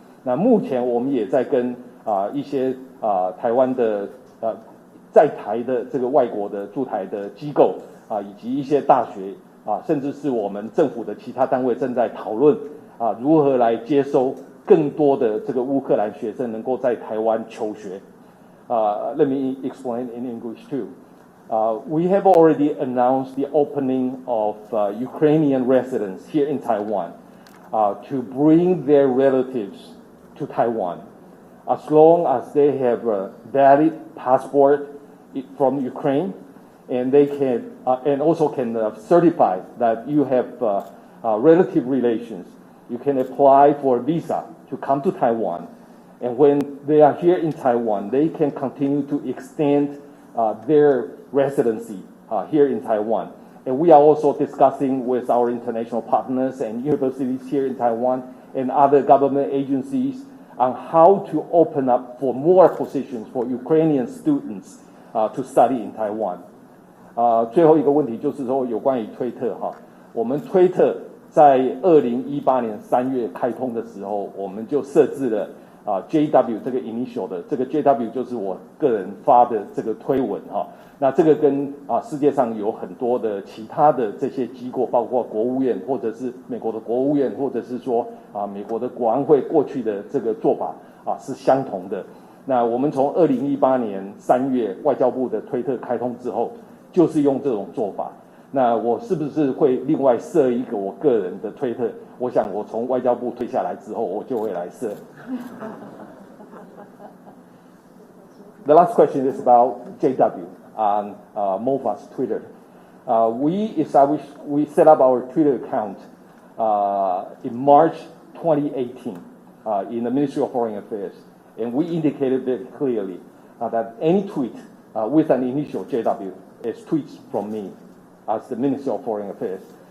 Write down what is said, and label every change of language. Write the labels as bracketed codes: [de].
[zh] 那目前我们也在跟一些台湾的在台的这个外国的驻台的机构以及一些大学甚至是我们政府的其他单位正在讨论如何来接收更多的这个乌克兰学生能够在台湾求学。 [en] Let me explain in English too. We have already announced the opening of Ukrainian residents here in Taiwan to bring their relatives to Taiwan, as long as they have a valid passport from Ukraine, and they can and also can certify that you have relative relations. You can apply for a visa to come to Taiwan, and when they are here in Taiwan, they can continue to extend their residency here in Taiwan. And we are also discussing with our international partners and universities here in Taiwan and other government agencies on how to open up for more positions for Ukrainian students to study in Taiwan. [zh] 最后一个问题就是说有关于推特我们推特在2018年3月开通的时候，我们就设置了JW 这个 initial 的这个 JW 就是我个人发的这个推文那这个跟世界上有很多的其他的这些机构，包括国务院或者是美国的国务院，或者是说美国的国安会过去的这个做法是相同的。那我们从2018年3月外交部的推特开通之后，就是用这种做法。那我是不是会另外设一个我个人的推特？我想我从外交部退下来之后，我就会来设。 [en] The last question is about JW on MOFA's Twitter. We set up our Twitter account in March 2018 in the Ministry of Foreign Affairs, and we indicated very clearly that any tweet with an initial JW is tweets from me as the Minister of Foreign Affairs.